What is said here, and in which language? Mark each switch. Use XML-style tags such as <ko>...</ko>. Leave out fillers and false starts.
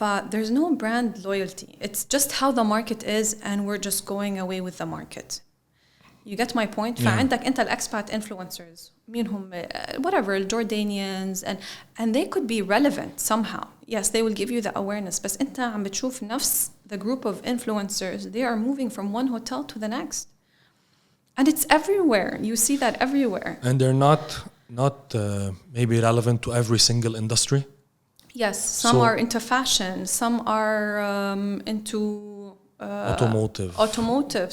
<en>There's no brand loyalty. It's just how the market is, and we're just going away with the market. You get my point?</en> <ar>فعندك أنت الexpat</ar> <en>influencers</en> <ar>منهم</ar> <en>whatever Jordanians and they could be relevant somehow. Yes, they will give you the awareness.</en> <ar>بس أنت عم بتشوف نفس</ar> <en>the group of influencers. They are moving from one hotel to the next, and it's everywhere. You see that everywhere. And they're not maybe relevant to every single industry. Yes, some are into fashion. Some are into automotive.</en>